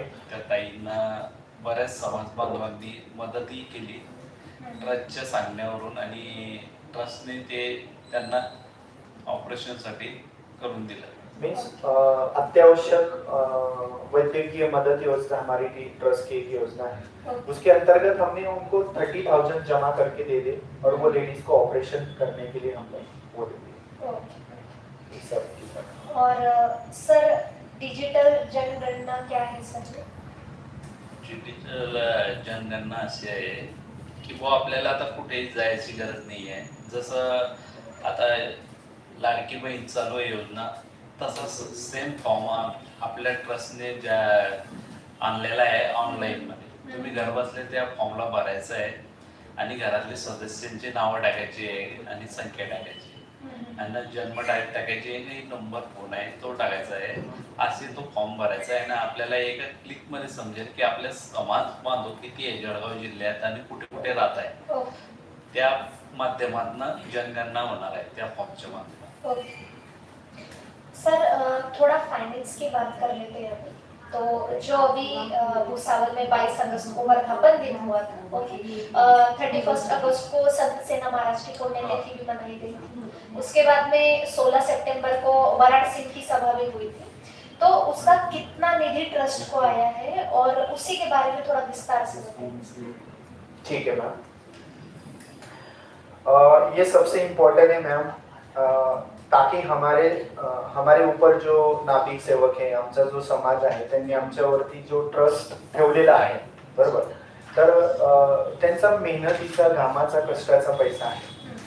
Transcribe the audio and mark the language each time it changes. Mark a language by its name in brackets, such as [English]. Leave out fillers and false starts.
[Marathi] त्या ताईंना बऱ्याच समाज बांधवांनी मदतही केली ट्रस्टच्या सांगण्यावरून, आणि ट्रस्टने ते त्यांना ऑपरेशनसाठी करून दिलं. [Hindi] मीन्स अत्यावश्यक वैद्यकीय मदद योजना हमारी ट्रस्ट की एक योजना है, उसके अंतर्गत हमने उनको 30,000 जमा करके दे दे और वो लेडीज को ऑपरेशन करने के लिए हम लोग वो दे दिए। और सर डिजिटल जनगणना क्या है सर? [Marathi] डिजिटल जनगणना अशी आहे की बुवा आपल्याला आता कुठेही जायची गरज नाही आहे. जसं आता लाडकी बहीण चालू आहे योजना, तसंच सेम फॉर्म आपल्या ट्रस्टने ज्या आणलेला आहे ऑनलाईन मध्ये, तुम्ही घर बसले त्या फॉर्मला भरायचं आहे आणि घरातले सदस्यांची नावं टाकायची आहे आणि संख्या टाकायची आणि जन्म तारीख टाकायची आणि नंबर फोन आहे तो टाकायचा आहे, असे तो फॉर्म भरायचा आहे. आणि आपल्याला एका क्लिक मध्ये समजेल की आपल्या समाज बांधव किती आहे जळगाव जिल्ह्यात आणि कुठे कुठे राहत आहे. त्या माध्यमातून जनगणना होणार आहे त्या फॉर्मच्या माध्यमातून. [Hindi] सर थोड़ा फाइनेंस की बात कर लेते हैं अभी। तो जो अभी भूसावल में 22 अगस्त को वर्धापन दिन हुआ था, ओके, 31 अगस्त को संत सेना महाराज की पुण्यतिथि भी मनाई गई थी। उसके बाद में 16 सितंबर को वाराणसी की सभा भी हुई थी, तो उसका कितना निधि ट्रस्ट को आया है और उसी के बारे में थोड़ा विस्तार से बताइए। ठीक है मैम, ये सबसे इम्पोर्टेंट है मैम, ताकि हमारे ऊपर जो नाभिक सेवक [Marathi] आहे, आमचा जो समाज आहे, त्यांनी आमच्यावरती जो ट्रस्ट ठेवलेला आहे, बरोबर, तर त्यांचा मेहनतीचा घामाचा कष्टाचा पैसा आहे.